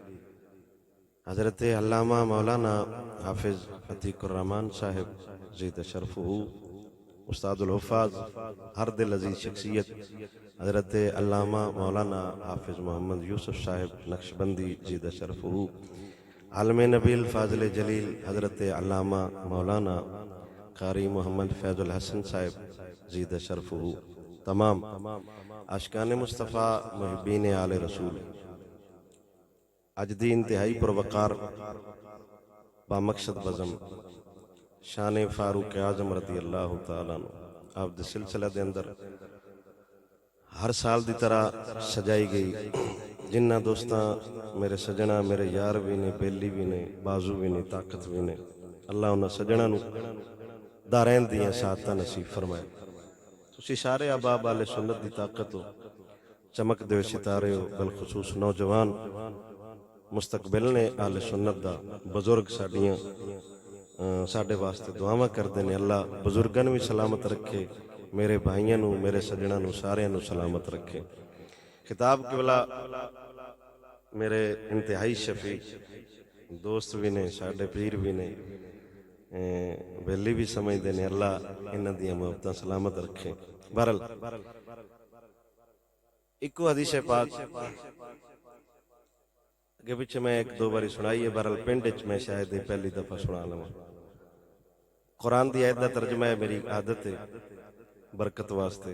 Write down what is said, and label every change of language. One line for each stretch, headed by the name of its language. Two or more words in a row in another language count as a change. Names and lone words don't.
Urdu: حضرت علامہ مولانا حافظ عتیق الرحمن صاحب
Arabic: زید شرفہ
Urdu: استاد الحفاظ ہر دل عزیز شخصیت حضرت علامہ مولانا حافظ محمد یوسف صاحب نقشبندی
Arabic: زید شرفہ
Urdu: عالم نبیل فاضل جلیل حضرت علامہ مولانا قاری محمد فیض الحسن صاحب
Arabic: زید شرفہ
Urdu: تمام عاشقان مصطفیٰ محبین آل رسول
Punjabi: اج دی انتہائی پروقار بامقصد بزم شان فاروق اعظم
Arabic: رضی اللہ تعالیٰ عنہ
Punjabi: آپ دے سلسلہ دے اندر ہر سال دی طرح سجائی گئی. جنہ دوستاں میرے سجنا میرے یار بھی نے بیلی بھی نے بازو بھی نے طاقت بھی نے اللہ انہاں سجنا نو دارین دیاں ساتاں نصیب فرمائے. تسی سارے احباب آل سنت دی طاقت ہو, چمک دے ستارے ہو, بالخصوص نوجوان مستقبل نے آل سنت دا بزرگ ساڈیاں ساڈے واسطے دعاواں کردے نے. اللہ بزرگاں بھی سلامت رکھے, میرے بھائیاں نو میرے سجنا نو سارے نو سلامت رکھے. خطاب قبلہ میرے انتہائی شفیع دوست بھی نے, ساڈے پیر بھی نے, بیلی بھی سمجھ دے نے. اللہ انہاں دیاں محبتاں سلامت رکھے. بہرحال ایکو حدیث پاک اگے پیچھے میں ایک دو باری سنائی ہے. بہرحال پنڈ وچ میں شاید پہلی دفعہ سنا لواں. قرآن دی آیت دا ترجمہ ہے, میری عادت ہے برکت واسطے.